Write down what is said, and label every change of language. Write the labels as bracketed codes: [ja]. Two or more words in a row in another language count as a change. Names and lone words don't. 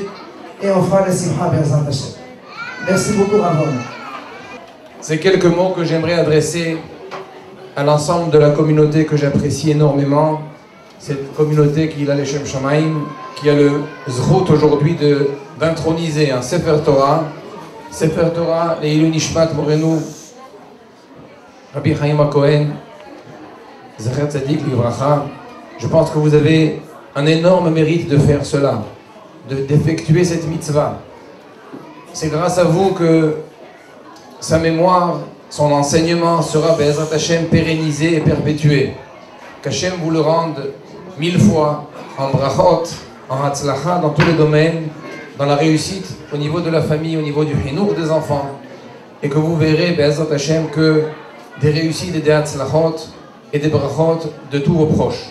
[fr] Et on fera la [he] שמחה בעזרת השם. [fr] Merci beaucoup, Rav Reuven. C'est quelques mots que j'aimerais adresser à l'ensemble de la communauté que j'apprécie énormément. Cette communauté qui a les [he] שם שמים, [fr] qui a le zrut aujourd'hui d'introniser un Sefer Torah. [he] ספר תורה, לעילוי נשמת מורנו, רבי חיים כהן, זכר צדיק לברכה. [fr] Je pense que vous avez un énorme mérite de faire cela, d'effectuer cette mitzvah. C'est grâce à vous que sa mémoire, son enseignement sera [he] בעזרת השם [fr] pérennisé et perpétué. Qu'Hashem vous le rende 1000 fois en brachot, en hatzlacha, dans tous les domaines, dans la réussite au niveau de la famille, au niveau du hinour des enfants, et que vous verrez [he] בעזרת השם [fr] que des réussites et des hatzlachot et des brachot de tous vos proches.